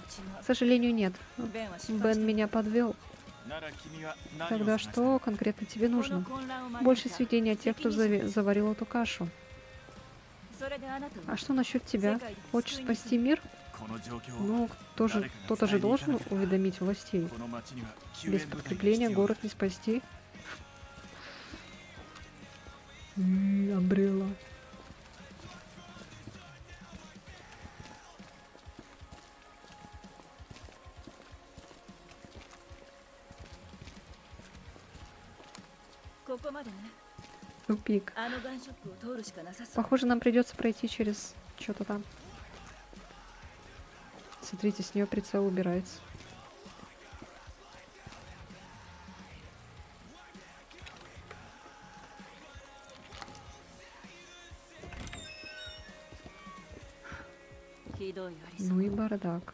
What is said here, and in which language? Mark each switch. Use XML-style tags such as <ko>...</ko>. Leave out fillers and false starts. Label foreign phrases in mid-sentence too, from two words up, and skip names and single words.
<ru>К сожалению, нет.</ru> <ja>ベンは失敗</ja> <ru>Бен</ru> <ja>して</ja> <ru>меня подвел.</ru> <ja>なら君は何を</ja> <ru>Тогда</ru> <ja>探した</ja> <ru>что конкретно тебе</ru> <ja>この</ja> <ru>нужно?</ru> <ja>混乱を招いた</ja> <ru>Больше сведений о тех, кто</ru> <ja>責任者</ja> <ru>заварил эту кашу.</ru> <ja>それであなたは</ja> <ru>А что насчет тебя? Хочешь спасти мир?</ru> <ja>この状況を</ja> <ru>Ну, кто-то же должен уведомить властей.</ru> <ja>この町には救</ja> <ru>Без</ru> <ja>援部隊が</ja> <ru>подкрепления</ru> <ja>必要だ</ja> <ru>город не спасти. Обрела. Тупик.</ru> <ja>あのガンショップを通るしかなさそう。</ja> <ru>Похоже, нам придется пройти через что-то там. Смотрите, с нее прицел убирается. Ну и бардак.</ru>